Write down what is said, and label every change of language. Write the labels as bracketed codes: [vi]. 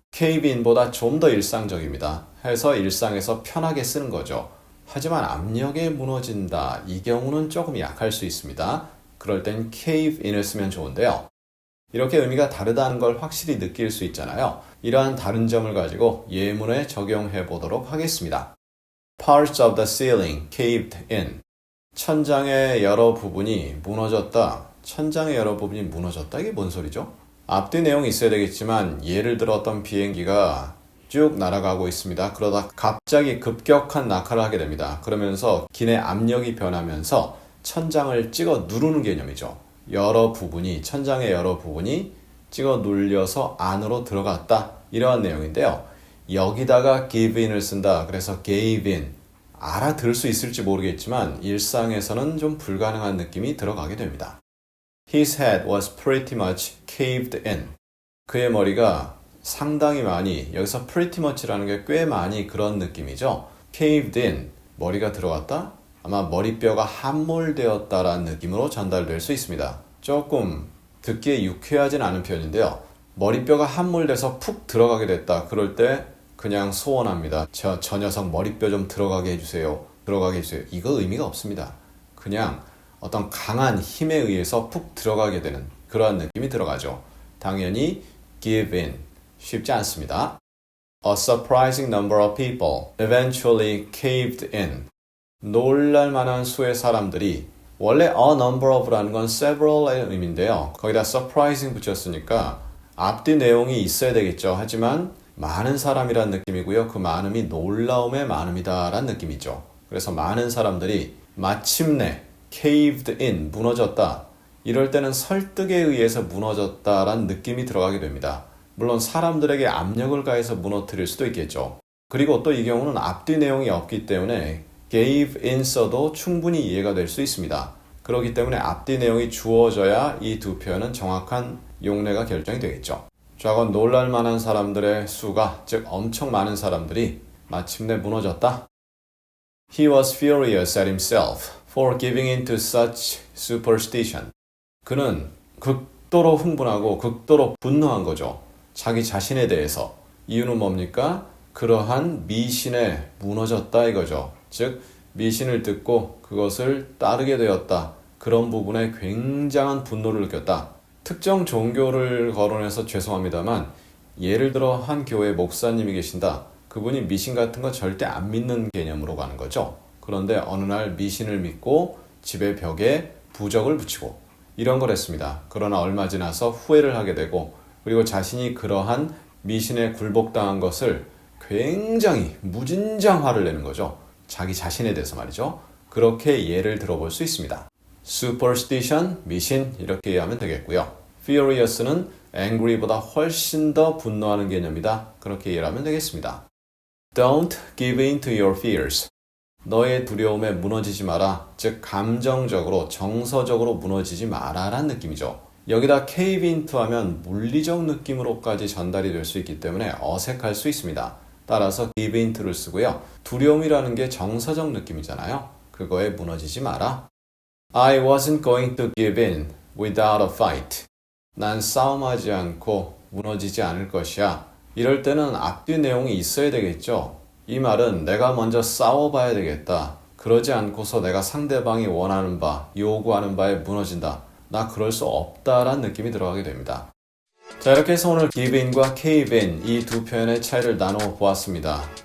[en] cave in [ko] 보다 좀 더 일상적입니다. 해서 일상에서 편하게 쓰는 거죠. 하지만 압력에 무너진다. 이 경우는 조금 약할 수 있습니다. 그럴 땐 [en] cave in [ko] 을 쓰면 좋은데요. 이렇게 의미가 다르다는 걸 확실히 느낄 수 있잖아요. 이러한 다른 점을 가지고 예문에 적용해 보도록 하겠습니다. [en] Parts of the ceiling caved in. [ko] 천장의 여러 부분이 무너졌다. 천장의 여러 부분이 무너졌다. 이게 뭔 소리죠? 앞뒤 내용이 있어야 되겠지만 예를 들어 어떤 비행기가 쭉 날아가고 있습니다. 그러다 갑자기 급격한 낙하를 하게 됩니다. 그러면서 기내 압력이 변하면서 천장을 찍어 누르는 개념이죠. 천장의 여러 부분이 찍어 눌려서 안으로 들어갔다. 이러한 내용인데요. 여기다가 [en] give in [ko] 을 쓴다. 그래서 [en] gave in. [ko] 알아들을 수 있을지 모르겠지만 일상에서는 좀 불가능한 느낌이 들어가게 됩니다. [en] His head was pretty much caved in. [ko] 그의 머리가 상당히 많이, 여기서 [en] pretty much [ko] 라는 게 꽤 많이 그런 느낌이죠. [en] caved in, [ko] 머리가 들어갔다? 아마 머리뼈가 함몰되었다라는 느낌으로 전달될 수 있습니다. 조금 듣기에 유쾌하진 않은 표현인데요. 머리뼈가 함몰돼서 푹 들어가게 됐다. 그럴 때 그냥 소원합니다. 저 녀석 머리뼈 좀 들어가게 해주세요. 들어가게 해주세요. 이거 의미가 없습니다. 그냥 어떤 강한 힘에 의해서 푹 들어가게 되는 그러한 느낌이 들어가죠. 당연히 [en] give in. [ko] 쉽지 않습니다. [en] A surprising number of people eventually caved in. [ko] 놀랄 만한 수의 사람들이 원래 [en] a number of [ko] 라는 건 several의 의미인데요. 거기다 surprising 붙였으니까 앞뒤 내용이 있어야 되겠죠. 하지만 많은 사람이란 느낌이고요. 그 많음이 놀라움의 많음이다 라는 느낌이죠. 그래서 많은 사람들이 마침내 [en] caved in, [ko] 무너졌다. 이럴 때는 설득에 의해서 무너졌다라는 느낌이 들어가게 됩니다. 물론 사람들에게 압력을 가해서 무너뜨릴 수도 있겠죠. 그리고 또 이 경우는 앞뒤 내용이 없기 때문에 [en] gave in [ko] 써도 충분히 이해가 될 수 있습니다. 그렇기 때문에 앞뒤 내용이 주어져야 이 두 표현은 정확한 용례가 결정이 되겠죠. 좌건 놀랄 만한 사람들의 수가, 즉 엄청 많은 사람들이 마침내 무너졌다. [en] He was furious at himself for giving in to such superstition. [ko] 그는 극도로 흥분하고 극도로 분노한 거죠. 자기 자신에 대해서. 이유는 뭡니까? 그러한 미신에 무너졌다 이거죠. 즉 미신을 듣고 그것을 따르게 되었다. 그런 부분에 굉장한 분노를 느꼈다. 특정 종교를 거론해서 죄송합니다만 예를 들어 한 교회 목사님이 계신다. 그분이 미신 같은 거 절대 안 믿는 개념으로 가는 거죠. 그런데 어느 날 미신을 믿고 집의 벽에 부적을 붙이고 이런 걸 했습니다. 그러나 얼마 지나서 후회를 하게 되고 그리고 자신이 그러한 미신에 굴복당한 것을 굉장히 무진장 화를 내는 거죠. 자기 자신에 대해서 말이죠. 그렇게 예를 들어볼 수 있습니다. superstition, 미신 이렇게 이해하면 되겠고요. furious는 angry보다 훨씬 더 분노하는 개념이다. 그렇게 이해를 하면 되겠습니다. [en] Don't give in to your fears. [ko] 너의 두려움에 무너지지 마라. 즉 감정적으로 정서적으로 무너지지 마라 라는 느낌이죠. 여기다 [en] cave into [ko] 하면 물리적 느낌으로까지 전달이 될 수 있기 때문에 어색할 수 있습니다. 따라서 [en] give into [ko] 를 쓰고요. 두려움이라는 게 정서적 느낌이잖아요. 그거에 무너지지 마라. [en] I wasn't going to give in without a fight. [ko] 난 싸움하지 않고 무너지지 않을 것이야. 이럴 때는 앞뒤 내용이 있어야 되겠죠. 이 말은 내가 먼저 싸워봐야 되겠다. 그러지 않고서 내가 상대방이 원하는 바, 요구하는 바에 무너진다. 나 그럴 수 없다라는 느낌이 들어가게 됩니다. 자, 이렇게 해서 오늘 [en] give in [ko] 과 [en] cave in [ko] 이 두 표현의 차이를 나누어 보았습니다.